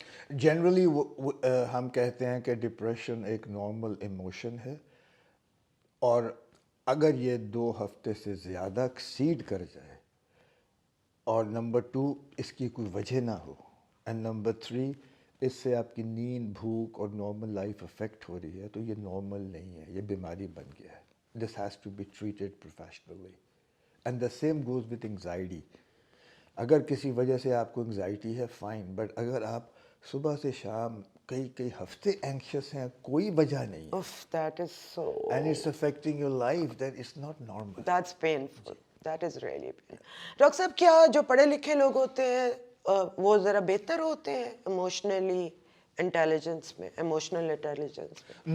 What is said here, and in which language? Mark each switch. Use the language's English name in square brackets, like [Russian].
[Urdu] Generally ہم کہتے ہیں کہ ڈپریشن ایک نارمل ایموشن ہے, اور اگر یہ 2 ہفتے سے زیادہ ایکسیڈ کر جائے, اور نمبر 2 اس کی کوئی وجہ نہ ہو, اینڈ نمبر 3 اس سے آپ کی نیند, بھوک اور نارمل لائف افیکٹ ہو رہی ہے, تو یہ نارمل نہیں ہے, یہ بیماری بن گیا ہے. [English] This has to be treated professionally. And the same goes with anxiety. [Urdu] اگر کسی وجہ سے آپ کو انگزائٹی ہے فائن، بٹ اگر آپ صبح سے شام کئی ہفتے اینکشس ہیں، کوئی وجہ نہیں ہے، [English] Oof, that is so, and it's affecting your life, then it's not normal. that's painful. That is really painful. [Urdu] Doctor صاحب کیا جو پڑھے لکھے لوگ ہوتے ہیں وہ ذرا بہتر ہوتے ہیں ایموشنلی انٹیلیجنس میں، ایموشنل انٹیلیجنس میں؟